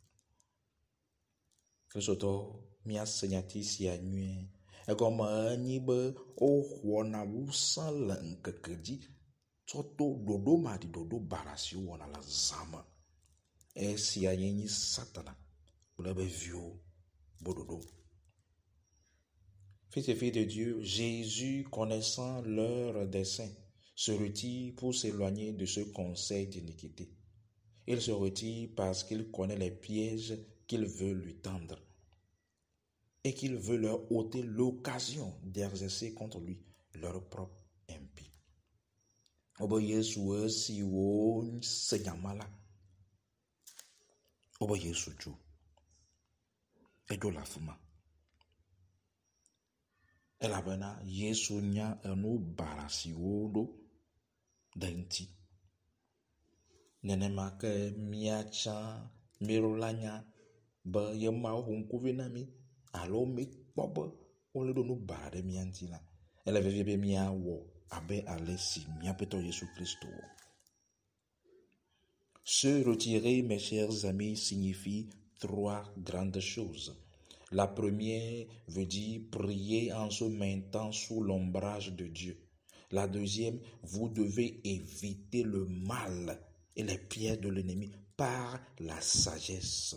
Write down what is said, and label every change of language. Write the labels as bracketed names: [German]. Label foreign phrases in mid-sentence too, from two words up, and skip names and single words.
[Ewe] Kristotɔ míase nyati sia nyuie. Egɔme enyi be woxɔna wusẽ le ŋkeke dzi tsɔ to ɖoɖo maɖiɖoɖo bara si wowɔna le zã me. Esia nye Satana kple ebe viwo boɖoɖo. [French] Fils et filles de Dieu, Jésus, connaissant leur dessein, se retire pour s'éloigner de ce conseil d'iniquité. Il se retire parce qu'il connaît les pièges qu'il veut lui tendre et qu'il veut leur ôter l'occasion d'exercer contre lui leur propre impie. [Ewe] Obe Yesu esi wo se nyama la, obe Yesu dzo eɖo le afi ma. elabena Yesu nya enu barasiwo ɖo ɖe ŋuti. Nenema ke míatsã míɖo la nya be ye Mawu ho ŋkuvi na mí alo míkpɔ be wole ɖo nu bara ɖe mía ŋuti la, ele vevie be míawɔ abe ale si míaƒetɔ Jésus Kristo wɔ. [French] Se retirer, mes chers amis, signifie 3 grandes choses. La première veut dire prier en se mettant sous l'ombrage de Dieu. La deuxième, vous devez éviter le mal et les pièges de l'ennemi par la sagesse.